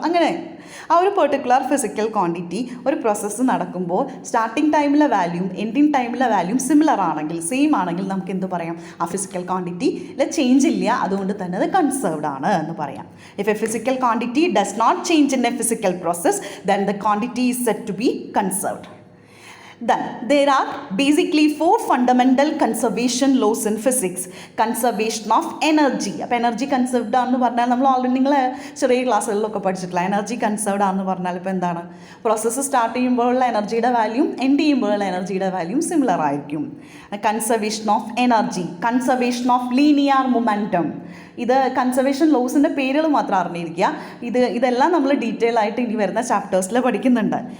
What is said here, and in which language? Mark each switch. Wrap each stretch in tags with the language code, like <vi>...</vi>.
<ml>അങ്ങനെ ആ ഒരു പെർട്ടിക്കുലർ ഫിസിക്കൽ ക്വാണ്ടിറ്റി ഒരു പ്രോസസ്സ് നടക്കുമ്പോൾ സ്റ്റാർട്ടിങ് ടൈമിലെ വാല്യൂം എൻഡിങ് ടൈമിലെ വാല്യൂം സിമിലർ ആണെങ്കിൽ, സെയിം ആണെങ്കിൽ നമുക്ക് എന്ത് പറയാം, ആ ഫിസിക്കൽ ക്വാണ്ടിറ്റിയിൽ ചേഞ്ച് ഇല്ല, അതുകൊണ്ട് തന്നെ അത് കൺസേർവ്ഡ് ആണ് എന്ന് പറയാം.</ml> <en>If a physical quantity does not change in a physical process, then the quantity is set to be conserved. Then there are basically 4 fundamental conservation laws in physics. Conservation of energy.</en> <ml>അപ്പോൾ energy conserved ആണെന്ന് പറഞ്ഞാൽ നമ്മൾ already നിങ്ങൾ ചെറിയ ക്ലാസ്സുകളിലൊക്കെ പഠിച്ചിട്ടില്ല. Energy conserved ആണെന്ന് പറഞ്ഞാൽ ഇപ്പോൾ എന്താണ്, പ്രോസസ്സ് സ്റ്റാർട്ട് ചെയ്യുമ്പോഴുള്ള എനർജിയുടെ വാല്യൂം എൻഡ് ചെയ്യുമ്പോഴുള്ള എനർജിയുടെ വാല്യൂം സിമിലർ ആയിരിക്കും.</ml> <en>Conservation of energy, conservation of linear momentum.</en> <ml>ഇത് കൺസർവേഷൻ ലോസിൻ്റെ പേരുകൾ മാത്രം അറിഞ്ഞിരിക്കുക. ഇതെല്ലാം നമ്മൾ ഡീറ്റെയിൽ ആയിട്ട് ഇനി വരുന്ന ചാപ്റ്റേഴ്സിൽ പഠിക്കുന്നുണ്ട്.</ml>